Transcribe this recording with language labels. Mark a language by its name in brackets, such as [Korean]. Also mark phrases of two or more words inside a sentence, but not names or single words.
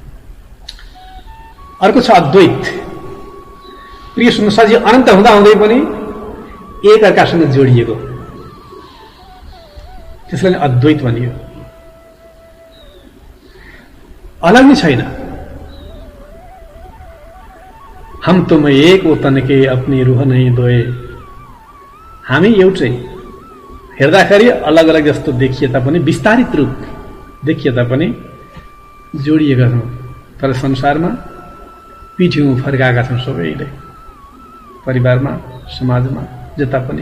[Nepali] अर्को छ अद्वैत। प्रिय सुन्नुहोस्, अनन्त हुँदा हुँदै पनि एक अर्कासँग जोडिएको, त्यसलाई अद्वैत भनियो। अलग नै छैन। [Hindi] हम तुम एक ओ तन के अपनी रूह नहीं दोए। [Nepali] हामी एउटै, हेर्दाखेरि अलग अलग जस्तो देखिए तापनि, विस्तारित रूप देखिए तापनि जोडिएका छौँ। तर संसारमा पिठ्यौँ फर्काएका छौँ सबैले, परिवारमा, समाजमा, जता पनि।